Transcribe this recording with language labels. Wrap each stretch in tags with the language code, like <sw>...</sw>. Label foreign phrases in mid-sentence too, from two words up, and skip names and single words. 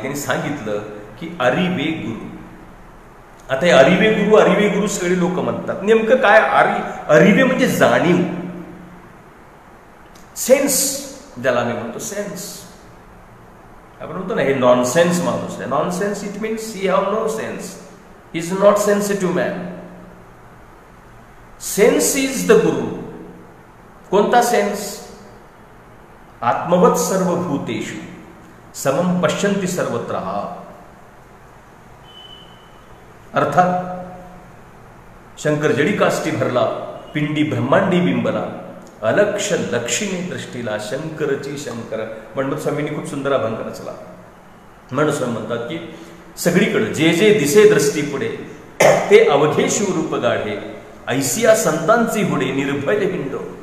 <mr>त्यांनी सांगितलं की अरिवे गुरु. आता हे अरिवे गुरु सगळे लोक म्हणतात. नेमकं काय अरिवे म्हणजे जाणीव, सेन्स, ज्याला आम्ही म्हणतो सेन्स. आपण म्हणतो ना हे नॉनसेन्स माणूस आहे.</mr> <en>nonsense it means he have no sense, is not sensitive man. sense is the guru. कोणता सेन्स?</en> <sa>आत्मवत सर्वभूतेषु समम पश्यन्ति सर्वत्र.</sa> <mr>अर्थात शंकर जडी काष्टी भरला, पिंडी ब्रह्मांडी बिंबला, अलक्ष लक्षिणी दृष्टीला शंकरची शंकर. म्हणून स्वामींनी खूप सुंदर अभंग रचला. म्हणून स्वामी म्हणतात की सगळीकडे जे जे दिसे दृष्टी पुढे, ते अवघे शिवरूप गाढे, ऐसिया संतांची हुडे निर्भय हिंडो.</mr>